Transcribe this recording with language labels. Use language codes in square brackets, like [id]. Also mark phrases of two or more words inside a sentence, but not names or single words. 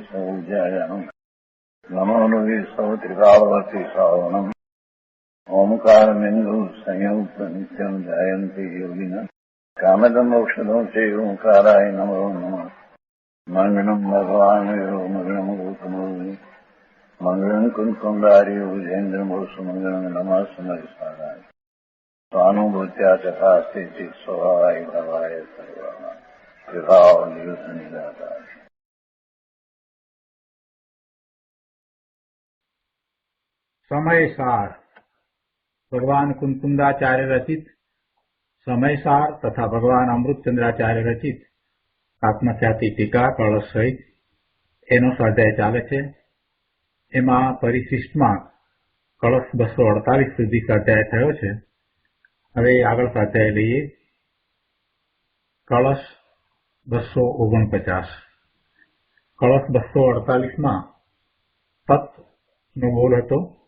[sa] सौज्यायाम् नमो लोये सौत्रिकावती सावनम् ओंकारमिन्दु संयुक्त नित्यम् जायन्ति योगिनः कामदम् औषधम् च ओंकाराय नमो नमः मङ्गलम् भगवान् मङ्गलम् गौतमो मङ्गलम् कुन्कुण्डार्यो विजेन्द्रमोऽस्तु मङ्गलम् नमः समयसाराय स्वानुभूत्या चकास्ते चित् स्वभावाय भवाय सर्वाः कृपावलियुतनिदाताय। [gu] સમયસાર ભગવાન કુંકુંદાચાર્ય રચિત સમયસાર તથા ભગવાન અમૃતચંદ્રાચાર્ય રચિત આત્મખ્યાતિ ટીકા કળશ સહિત એનો સ્વાધ્યાય ચાલે છે. એમાં પરિશિષ્ટમાં કળશ 248 સુધી સ્વાધ્યાય થયો છે. હવે આગળ સ્વાધ્યાય લઈએ. કળશ 249 કળશ 248માં તત્નો બોલ હતો.